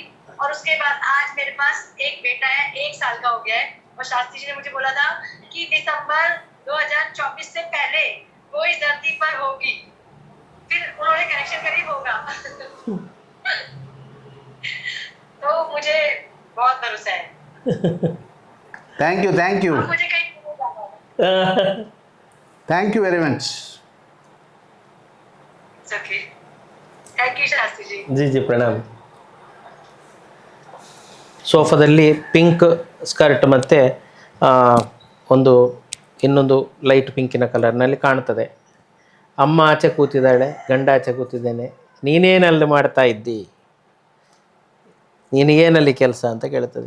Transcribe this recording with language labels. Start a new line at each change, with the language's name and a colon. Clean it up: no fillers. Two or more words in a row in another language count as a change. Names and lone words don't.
Hindi: और उसके बाद आज मेरे पास एक बेटा है, 1 साल का हो गया है, और शास्त्री जी ने मुझे बोला था कि दिसंबर 2024 से पहले वो इस धरती पर होगी। फिर उन्होंने करेक्शन करी, होगा। तो मुझे बहुत भरोसा है।
English: thank you
Hindi: और मुझे कहीं नहीं जाना है।
English: thank you very much. okay, thank you शास्त्री जी।
Hindi: जी जी प्रणाम.
Kannada: ಸೋಫಾದಲ್ಲಿ
English: pink skirt
Kannada: ಮತ್ತು ಇನ್ನೊಂದು ಲೈಟ್ ಪಿಂಕಿನ ಕಲರ್ನಲ್ಲಿ ಕಾಣ್ತದೆ. ಅಮ್ಮ ಆಚೆ ಕೂತಿದ್ದಾಳೆ, ಗಂಡ ಆಚೆ ಕೂತಿದ್ದೇನೆ. ನೀನೇನಲ್ಲಿ ಮಾಡ್ತಾ ಇದ್ದಿ, ನಿನಗೇನಲ್ಲಿ ಕೆಲಸ ಅಂತ ಕೇಳ್ತದೆ.